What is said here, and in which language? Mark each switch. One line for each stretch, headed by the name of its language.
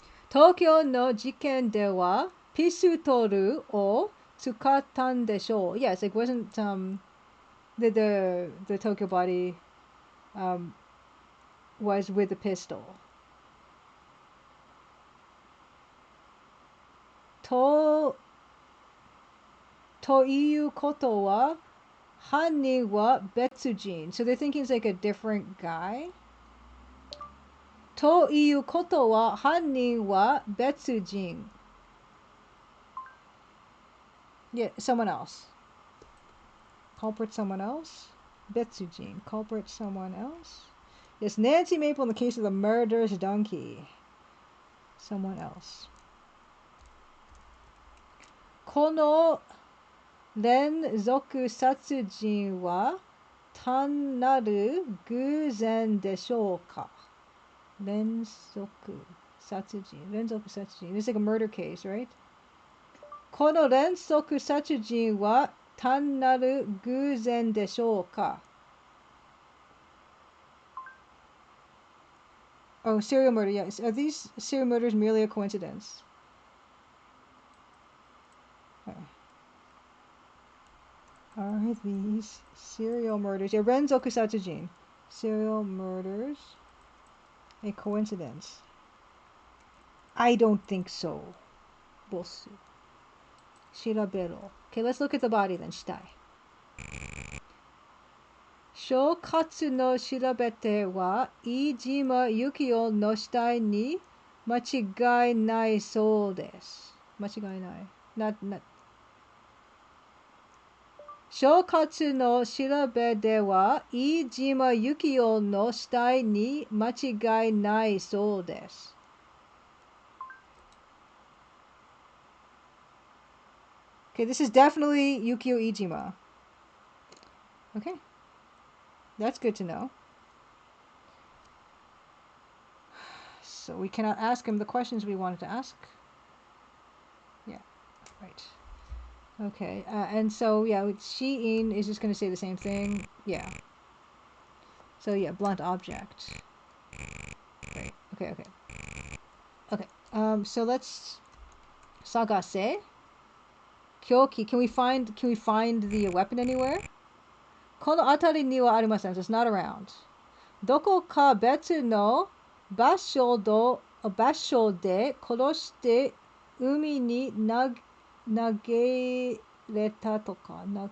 Japanese: 東京の事件ではピストルを使ったんでしょう.
English: Yes, it wasn't the Tokyo body was with a pistol.
Japanese: ということは犯人は別人.
English: So they're thinking it's like a different guy.
Japanese: ということは犯人は別人.
English: Yeah, someone else. Culprit someone else. 別人. Culprit someone else. Yes, Nancy Maple in the case of the murderous donkey. Someone else.
Japanese: この連続殺人は単なる偶然でしょうか? 連続殺人.
English: It's like a murder case, right?
Japanese: この連続殺人は単なる偶然でしょうか?
English: Oh, serial murder, yes. Are these serial murders merely a coincidence? Okay. Are these serial murders? Yeah, Renzoku Satsujin. Serial murders a coincidence? I don't think so.
Japanese: Bosu. Shirabero.
English: Okay, let's look at the body then.
Japanese: Shitai. 所轄の調べては、飯島由紀夫の死体に間違いないそうです。間違いない。所轄の調べでは、飯島由紀夫の死体に間違いないそうです。
English: Okay, this is definitely Yukio Iijima. Okay. That's good to know. So we cannot ask him the questions we wanted to ask. Yeah, right. Okay, and so, yeah, Shiin is just going to say the same thing. Yeah. So, yeah, blunt object. Right. Okay. Okay, so let's...
Japanese: Sagase. Kyoki.
English: Can we find the weapon anywhere?
Japanese: この辺りにはありません.
English: So it's not around.
Japanese: どこか別の場所で殺して海に投げれたとか。